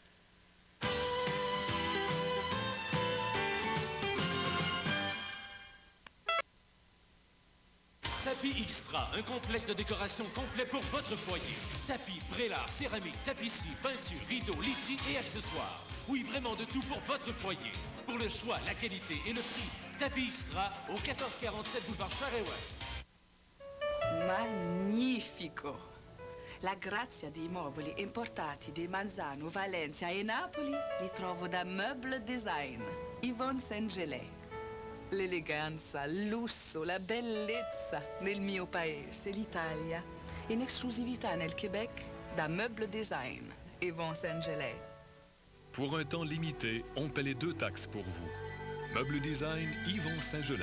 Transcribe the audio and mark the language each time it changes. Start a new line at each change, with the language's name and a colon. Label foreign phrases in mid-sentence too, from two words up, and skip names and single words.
French: Tapis Extra, un complexe de décoration complet pour votre foyer. Tapis, prélat, céramique, tapisserie, peinture, rideaux, literie et accessoires. Oui, vraiment de tout pour votre foyer. Pour le choix, la qualité et le prix, Tapis Extra au 1447 boulevard Charest-Ouest.
Italian: Magnifico! La grazia dei mobili importati di Manzano, Valencia e Napoli li trovo da Meuble Design, Yvonne Saint-Gelais. L'eleganza, il lusso, la bellezza nel mio paese, l'Italia. In esclusività nel Québec, da Meuble Design, Yvonne Saint-Gelais.
French: Pour un temps limité, on paie les 2 taxes pour vous. Meuble Design, Yvon Saint-Gelais.